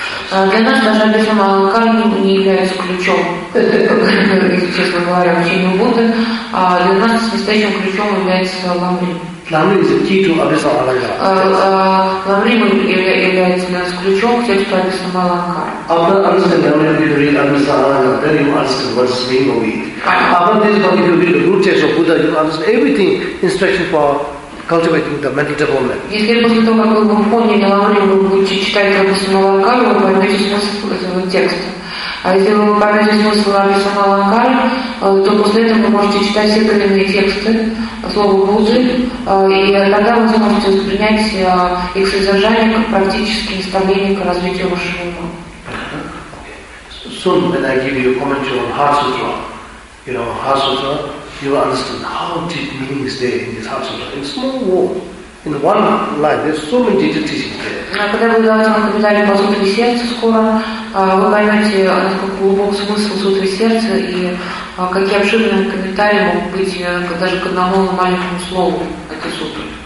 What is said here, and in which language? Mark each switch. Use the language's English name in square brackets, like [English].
[Russian] Для нас даже Абхисама Алангкара не является ключом, если честно говоря, учению Будды, а для нас настоящим ключом является Лабрим. [English] Ламри is the key to Абхисам Алангара. [Russian] Ламри является у нас ключом к тексту Абхисам Алангара. [English] After understanding Ламри, if you read Абхисам Алангара, then you understand what is being read. After this, if you read the root text of Buddha, you understand everything, instruction for cultivating the mental development. [Russian] Если после того, как вы поняли Ламри, вы будете читать Абхисам Алангара, вы поймете смысл этого текста. А если вы поймете смысл Абхисам Алангара, то после этого вы можете читать все коренные тексты, слово Будды, и тогда вы сможете воспринять их содержание как практические наставления к развитию вашего ума. [English] Soon when I give you a commentary on Heart Sutra, you know, Heart Sutra, you will understand how deep meaning is there in this Heart Sutra. In small world, in one line, there's so many deep teachings there. [Russian] Когда вы даете нам комментарий по сутре сердца скоро, вы поймете, насколько глубок смысл сутры сердца и какие обширные комментарии могут быть даже к одному маленькому слову этой сутры.